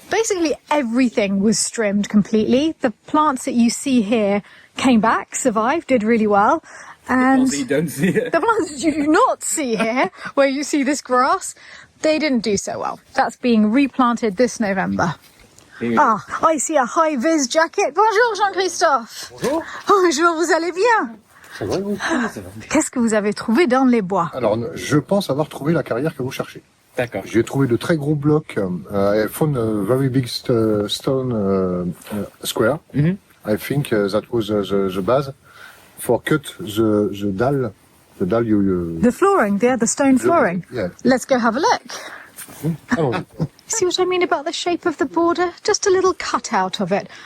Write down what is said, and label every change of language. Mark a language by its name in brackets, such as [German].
[English] Basically everything was strimmed completely. The plants that you see here came back, survived, did really well. And you don't see it. the plants you do not see here, where you see this grass, they didn't do so well. That's being replanted this November. Ah, I see a high-vis jacket. [French] Bonjour Jean-Christophe. Bonjour. Bonjour, vous allez bien? Ça va, oui, ça va. Qu'est-ce que vous avez trouvé dans les bois? Alors, je pense avoir trouvé la carrière que vous cherchez. D'accord. J'ai trouvé de très gros blocs. [English] I found a very big stone square. Mhm. I think that was the base for cut the dalle. The dalle you... The flooring, the stone flooring. Yeah. Let's go have a look. [French] Allons-y. [English] See what I mean about the shape of the border? Just a little cutout of it.